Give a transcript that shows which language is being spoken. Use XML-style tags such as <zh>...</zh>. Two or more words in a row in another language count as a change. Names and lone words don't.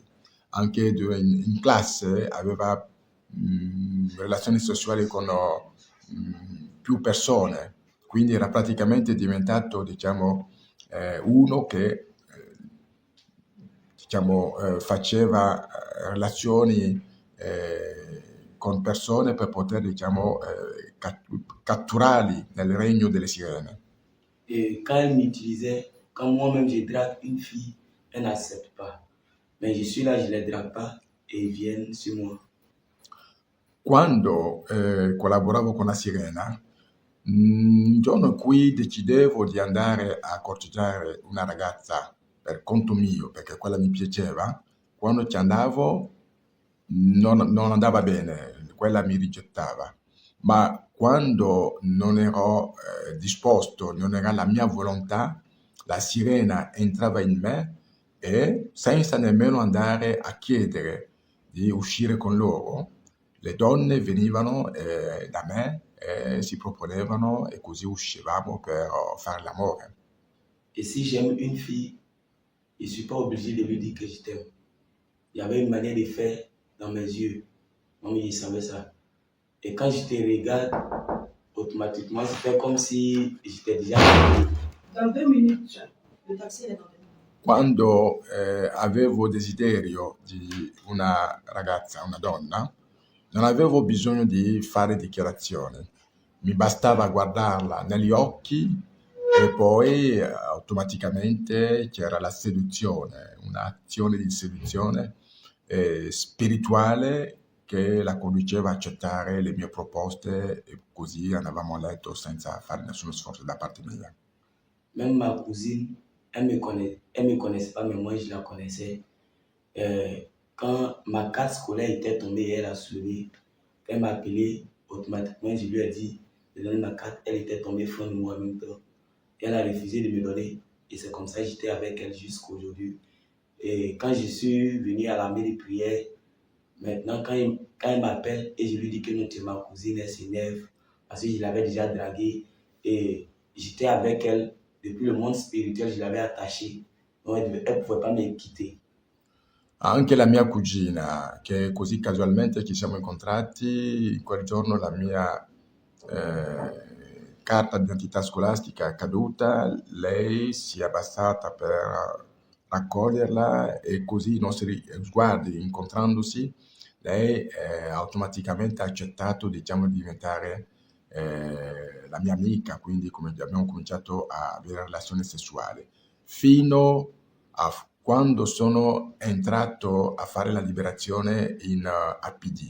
<it>Anche in classe aveva relazioni sessuali con più persone, quindi era praticamente diventato, diciamo, uno che faceva relazioni con persone per poter, diciamo, catturarli nel regno delle sirene.</it> <fr>Et quand elle m'utilisait, quand moi-même je drague une fille, elle n'accepte pas. Mais je suis là, je ne les drague pas et ils viennent sur moi.</fr> <it>Quando collaboravo con la sirena, un giorno in cui decidevo di andare a corteggiare una ragazza per conto mio, perché quella mi piaceva, quando ci andavo non andava bene, quella mi rigettava. Ma quando non ero disposto, non era la mia volontà, la sirena entrava in me e senza nemmeno andare a chiedere di uscire con loro, le donne venivano da me e si proponevano e così uscivamo per fare l'amore.</it> <fr>Et si j'aime une fille, je ne suis pas obligé de lui dire que je t'aime. Il y avait une manière de faire dans mes yeux. Moi, je savais ça. Et quand je te regarde, automatiquement, c'était comme si j'étais déjà marié. Dans 2 minutes, le taxi est dans 2 minutes.</fr> <it>Quando avevo desiderio di una ragazza, una donna, non avevo bisogno di fare dichiarazioni. Mi bastava guardarla negli occhi e poi automaticamente c'era la seduzione, un'azione di seduzione spirituale che la conduceva a accettare le mie proposte e così andavamo a letto senza fare nessuno sforzo da parte mia.</it> <fr>Même ma cousine, Elle me connaissait pas, mais moi je la connaissais. Quand ma carte scolaire était tombée et elle a soulevé, elle m'a appelé automatiquement, je lui ai dit de donner ma carte, elle était tombée fin de moi en même temps. Et elle a refusé de me donner. Et c'est comme ça que j'étais avec elle jusqu'à aujourd'hui. Et quand je suis venu à la mairie de prière, maintenant quand il m'appelle et je lui dis que non, tu es ma cousine, elle s'énerve parce que je l'avais déjà draguée et j'étais avec elle depuis le monde spirituel, je l'avais attachée. Donc elle ne pouvait pas me quitter.</fr> <it>Anche la mia cugina, che così casualmente ci siamo incontrati, in quel giorno la mia carta d'identità scolastica è caduta, lei si è abbassata per raccoglierla e così i nostri sguardi incontrandosi, lei automaticamente ha accettato, diciamo, di diventare la mia amica, quindi come abbiamo cominciato a avere relazioni sessuali, fino a quando sono entrato a fare la liberazione in APD.</it>